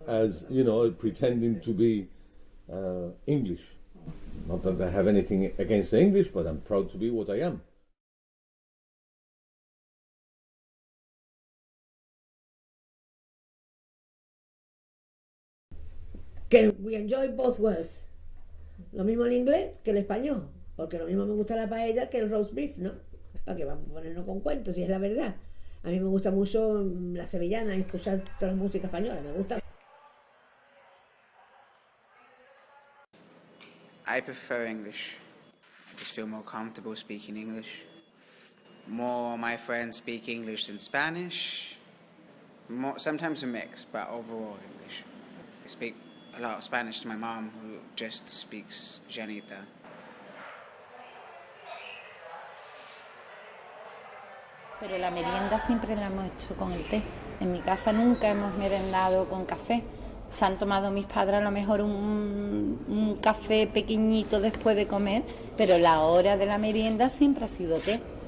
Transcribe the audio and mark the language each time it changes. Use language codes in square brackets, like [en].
[en] As you know, pretending to be English. Not that I have anything against the English, but I'm proud to be what I am. Que we enjoy both worlds. [es] Lo mismo el inglés que el español, porque lo mismo me gusta la paella que el roast beef, ¿no? ¿Para qué vamos a ponernos con cuentos si es la verdad? A mí me gusta mucho la sevillana y escuchar toda la música española, me gusta. [en] I prefer English. I just feel more comfortable speaking English. More of my friends speak English than Spanish. Sometimes a mix, but overall English. I speak a lot of Spanish to my mom, who just speaks llanita. [es] Pero la merienda siempre la hemos hecho con el té. En mi casa nunca hemos merendado con café. Se han tomado mis padres a lo mejor un café pequeñito después de comer, pero la hora de la merienda siempre ha sido té.